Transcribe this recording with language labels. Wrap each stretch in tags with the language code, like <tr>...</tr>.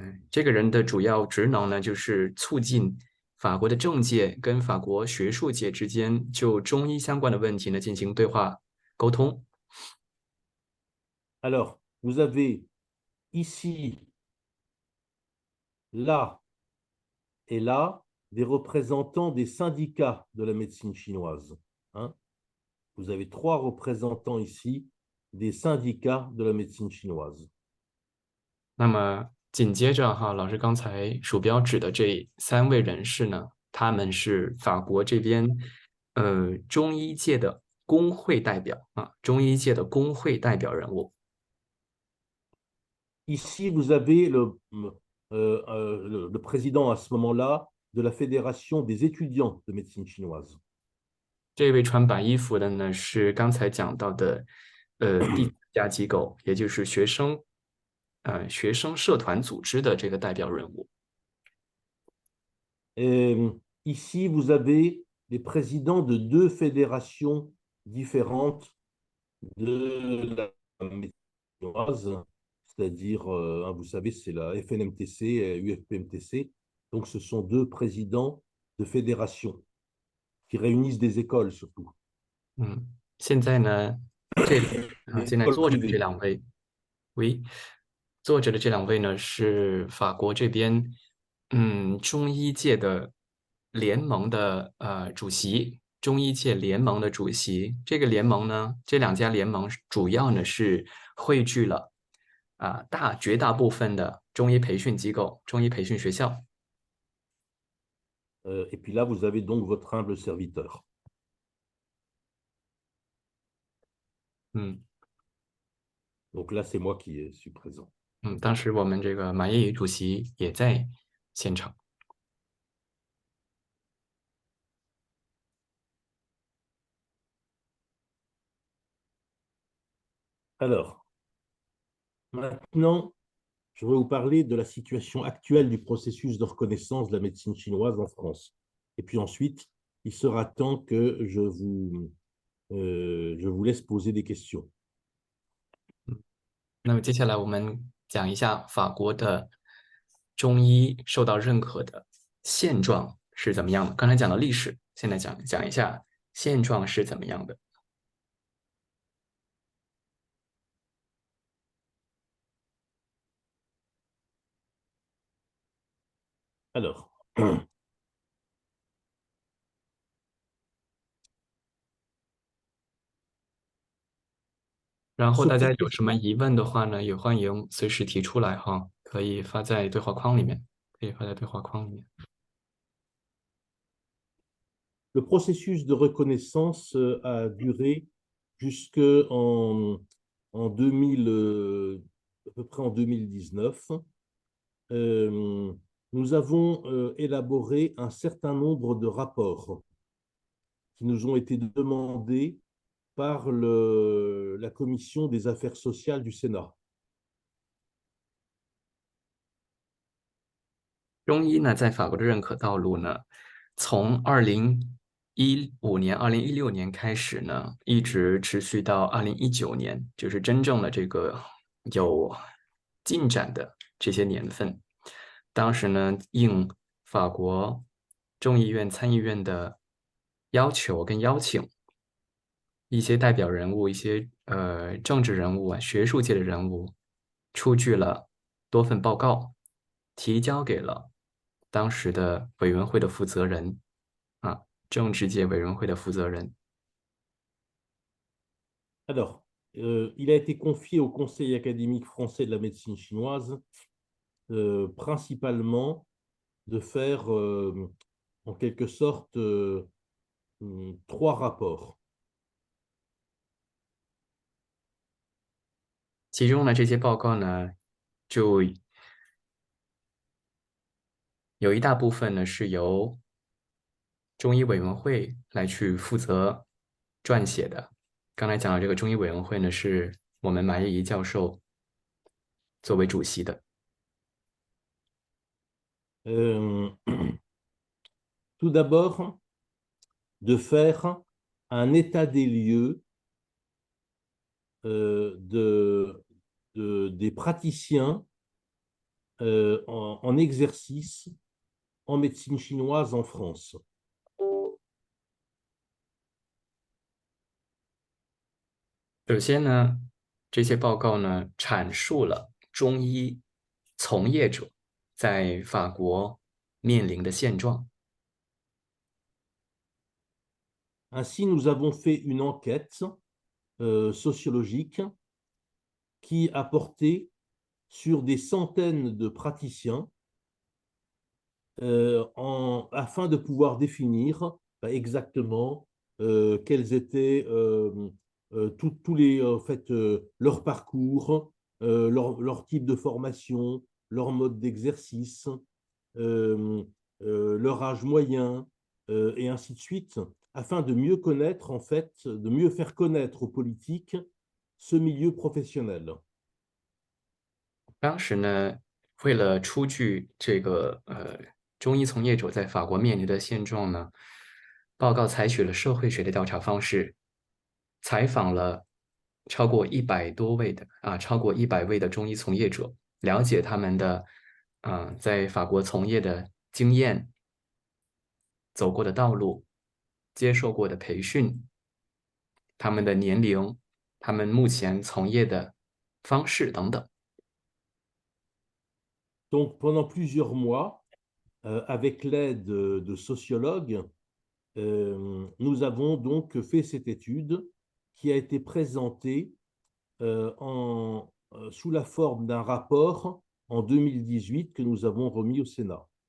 <zh>这个人的主要职能呢，就是促进法国的政界跟法国学术界之间就中医相关的问题呢进行对话沟通。</zh> <fr>Alors, vous avez ici, là et là, des représentants des syndicats de la médecine chinoise. Vous avez 3 représentants ici des syndicats de la médecine chinoise.</fr> <zh>那么紧接着哈，老师刚才鼠标指的这3位人士呢，他们是法国这边中医界的工会代表啊，中医界的工会代表人物。</zh> <fr>Ici, vous avez le président à ce moment-là de la Fédération des étudiants de médecine chinoise.</fr> <zh>这位穿白衣服的呢，是刚才讲到的第4家机构，也就是学生社团组织的这个代表人物。</zh> <fr>Ici, vous avez les présidents de 2 fédérations différentes de la médecine chinoise, c'est-à-dire, vous savez, c'est la FNMTC et UFPMTC. Donc, ce sont deux présidents de fédérations qui réunissent des écoles surtout,</fr> <zh>现在呢，</zh> <fr>des</fr> <zh>现在</zh> <fr>écoles</fr> <zh>坐着的这</zh> <fr>privées.</fr> <zh>两位，喂，坐着的这两位呢是法国这边中医界的联盟的主席，中医界联盟的主席。这个联盟呢，这两家联盟主要呢是汇聚了绝大部分的中医培训机构、中医培训学校。</zh> <fr>Et puis là, vous avez donc votre humble serviteur. 嗯 Donc là, c'est moi qui suis présent.</fr> <zh>当时我们这个马业宇主席也在现场。</zh> <fr>Alors, maintenant, je vais vous parler de la situation actuelle du processus de reconnaissance de la médecine chinoise en France. Et puis ensuite, il sera temps que je vous laisse poser des questions.</fr> <zh>那么接下来我们讲一下法国的中医受到认可的现状是怎么样的。刚才讲到历史，现在讲一下现状是怎么样的。</zh> <fr>Alors,</fr> <zh>然后大家有什么疑问的话呢，也欢迎随时提出来哈，可以发在对话框里面，</zh> <fr>Le processus de reconnaissance a duré jusqu'en 2000, à peu près en 2019. Nous avons élaboré un certain nombre de rapports qui nous ont été demandés par la Commission des affaires sociales du Sénat.</fr> <zh>中医呢，在法国的认可道路呢，从2015年、2016年开始呢，一直持续到2019年，就是真正的这个有进展的这些年份。当时呢，应法国众议院、参议院的要求跟邀请，一些代表人物、一些政治人物学术界的人物，出具了多份报告，提交给了当时的委员会的负责人政治界委员会的负责人。</zh> <fr>Alors, il a été confié au Conseil académique français de la médecine chinoise principalement de faire en quelque sorte 3 rapports.</fr> <zh>其中呢，这些报告呢，就有一大部分呢是由中医委员会来去负责撰写的。刚才讲的这个中医委员会呢，是我们马业仪教授作为主席的。</zh> <fr>Tout d'abord, de faire un état des lieux des praticiens en exercice en médecine chinoise en France.</fr> <zh>首先呢，这些报告呢阐述了中医从业者在法国面临的现状。</zh> <fr>Ainsi, nous avons fait une enquête sociologique qui a porté sur des centaines de praticiens afin de pouvoir définir exactement quels étaient tous les, en fait, leur parcours, leur type de formation, leur mode d'exercice, leur âge moyen, et ainsi de suite, afin de mieux connaître, en fait, de mieux faire connaître aux politiques ce milieu professionnel.</fr> <zh>当时呢，为了出具这个中医从业者在法国面临的现状呢，报告采取了社会学的调查方式，采访了超过100位的中医从业者，了解他们的在法国从业的经验、走过的道路、接受过的培训、他们的年龄、他们目前从业的方式等等。</zh> <fr>Donc, pendant plusieurs mois, avec l'aide de sociologues, nous avons donc fait cette étude qui a été présentée sous la forme d'un rapport en 2018 que nous avons remis au Sénat.</fr>